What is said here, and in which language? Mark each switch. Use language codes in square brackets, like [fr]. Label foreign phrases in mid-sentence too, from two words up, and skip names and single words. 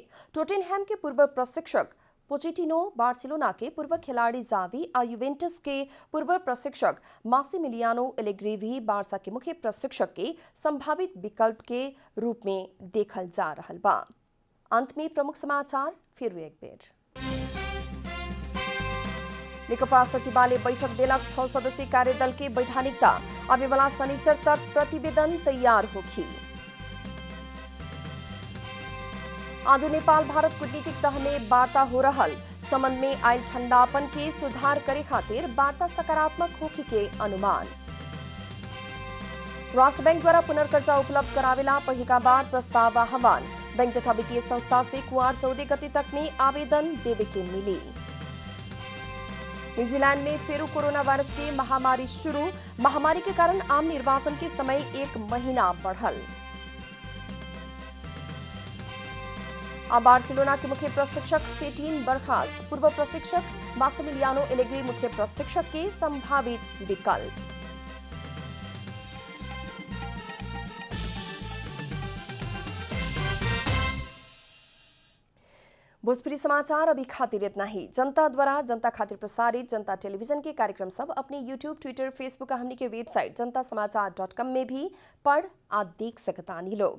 [bho] टोटेनहैम के पूर्व प्रशिक्षक पोचेटिनो, बार्सिलोना के पूर्व खिलाड़ी जावी और यूवेंटस के पूर्व प्रशिक्षक मासिमिलियानो एलेग्री भी बार्सा के मुख्य प्रशिक्षक के संभावित विकल्प के रूप में देखल जा रहल बा। अंत में प्रमुख समाचार फिर एक बेर। नेकपा सचिवालय बैठक देलक 6 सदस्यीय कार्यदल के वैधानिकता। आवे वाला शनिचर तक प्रतिवेदन तैयार होखी। आज नेपाल भारत कूटनीतिक तह में वार्ता हो रहल। संबंध में आयल ठंडापन के सुधार करे खातिर वार्ता सकारात्मक होखी के अनुमान। राष्ट्र बैंक द्वारा पुनर्कर्जा उपलब्ध करावेला पहिलका बार प्रस्ताव आह्वान। बैंक तथा वित्तीय संस्था से कुआर 14 गते तक में आवेदन देवे के मिली। न्यूजीलैंड में फिर कोरोना वायरस की महामारी शुरू। महामारी के कारण आम निर्वाचन के समय 1 महीना बढ़ल। अब बार्सिलोना के मुख्य प्रशिक्षक सेटिन बर्खास्त। पूर्व प्रशिक्षक मासिमिलियानो एलेग्री मुख्य प्रशिक्षक के संभावित विकल्प। भोजपुरी समाचार अभी खातिर इतना ही। जनता द्वारा जनता खातिर प्रसारित जनता टेलीविजन के कार्यक्रम सब अपने YouTube, ट्विटर, फेसबुक हमनी के वेबसाइट जनतासमाचार.com में भी पढ़ आ देख सकतानी लोग।